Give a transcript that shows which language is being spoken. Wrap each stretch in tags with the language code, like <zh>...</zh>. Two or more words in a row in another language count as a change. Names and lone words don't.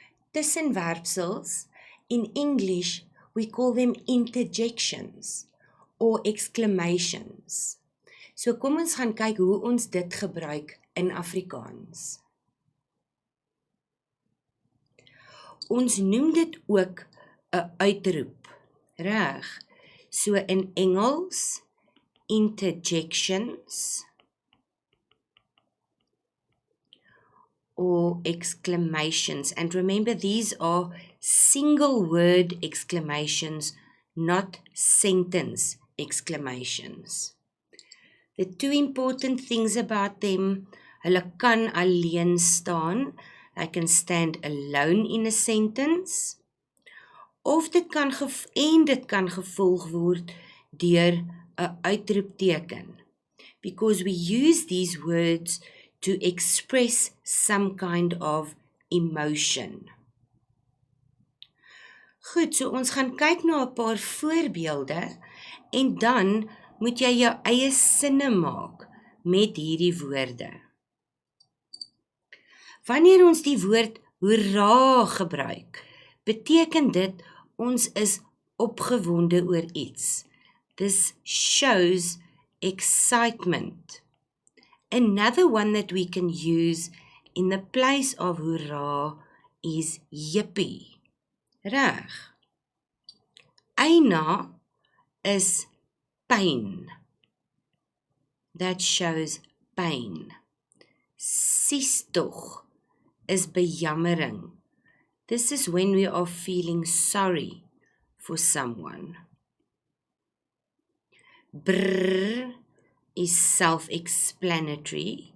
<af>tussenwerpsels.</af> <en>In English, we call them interjections or exclamations.</en> <af>So kom ons gaan kyk hoe ons dit gebruik in Afrikaans. Ons noem dit ook 'n uitroep, reg? So in Engels,</af> <en>interjections or exclamations. And remember, these are single word exclamations, not sentence exclamations. The two important things about them,</en> <af>hulle kan alleen staan.</af> <en>They can stand alone in a sentence.</en> <af>Of dit kan gevolg word deur 'n uitroepteken.</af> <en>Because we use these words to express some kind of emotion.</en> <af>Goed, so ons gaan kyk na 'n paar voorbeelde en dan moet jy jou eie sinne maak met hierdie woorde. Wanneer ons die woord hoera gebruik, beteken dit ons is opgewonde oor iets.</af> <en>This shows excitement. Another one that we can use in the place of hoera is yippie. Reg. Eina is pain. That shows pain.</en> <af>Siestog is bejammering.</af> <en>This is when we are feeling sorry for someone. Brr is self-explanatory.</en>